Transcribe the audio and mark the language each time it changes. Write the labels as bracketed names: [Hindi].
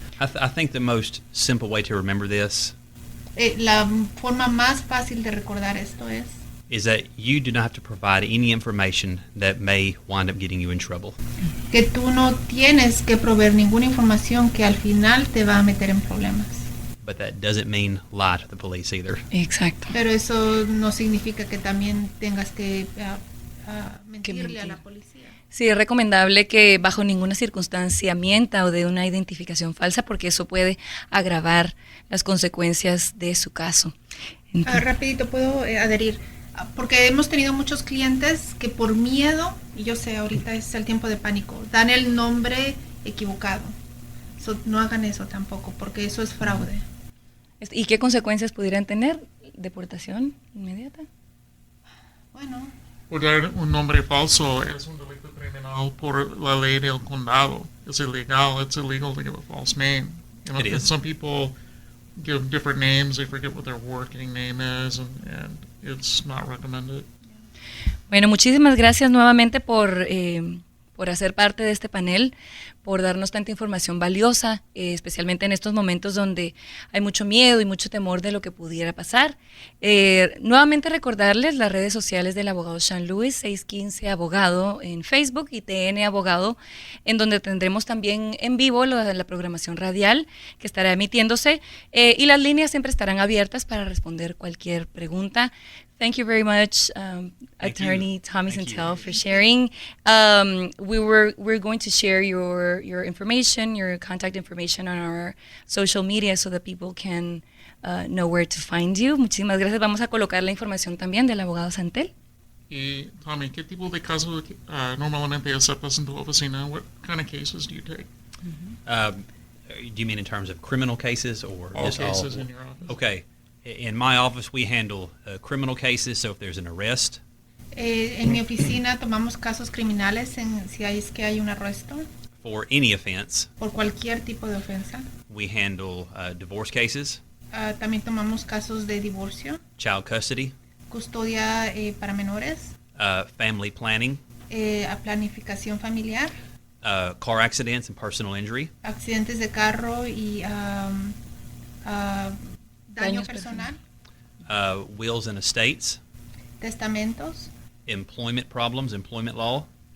[English] I think the most simple way to remember this [Spanish] La forma más fácil de recordar esto [English] is that you do not have to provide any information that may wind up getting you in trouble. [Spanish] que tú no tienes que proveer ninguna información que al final te va a meter en problemas. [English] But that doesn't mean lie to the police either. [Spanish] Exacto. Pero eso no significa que también tengas que mentirle mentir a la policía. Sí, es recomendable que bajo ninguna circunstancia mienta o dé una identificación falsa, porque eso puede agravar las consecuencias de su caso. Rapidito, puedo adherir. Porque hemos tenido muchos clientes que por miedo, y yo sé, ahorita es el tiempo de pánico, dan el nombre equivocado. No hagan eso tampoco, porque eso es fraude. ¿Y qué consecuencias pudieran tener? ¿Deportación inmediata? Bueno. Dar un nombre falso es un delito criminal por la ley del condado. Es ilegal. [English] It's illegal to give a false name. It is. Some people give different names. They forget what their working name is, and it's not recommended. [Spanish] Bueno, muchísimas gracias nuevamente por hacer parte de este panel, por darnos tanta información valiosa, especialmente en estos momentos donde hay mucho miedo y mucho temor de lo que pudiera pasar. Nuevamente recordarles las redes sociales del abogado Sean Lewis, 615 Abogado en Facebook y TN Abogado, en donde tendremos también en vivo la programación radial que estará emitiéndose, y las líneas siempre estarán abiertas para responder cualquier pregunta. [English] Thank you very much, Attorney Tommy Santel, for sharing. We're going to share your information, your contact information on our social media so that people can know where to find you. [Spanish] Muchísimas gracias. Vamos a colocar la información también del abogado Santel. Y Tommy, ¿qué tipo de casos normalmente aceptas en tu oficina? [English] What kind of cases do you take? Do you mean in terms of criminal cases or All just cases in your office. Okay. In my office, we handle criminal cases, so if there's an arrest. [Spanish] En mi oficina tomamos casos criminales si hay un arresto. [English] For any offense. [Spanish] Por cualquier tipo de ofensa. [English] We handle divorce cases. [Spanish] También tomamos casos de divorcio. [English] Child custody. [Spanish] Custodia para menores. [English] Family planning. [Spanish] Planificación familiar. [English] Car accidents and personal injury. [Spanish] Accidentes de carro y daño personal. [English] Wills and estates. [Spanish] Testamentos. [English] Employment problems, employment law.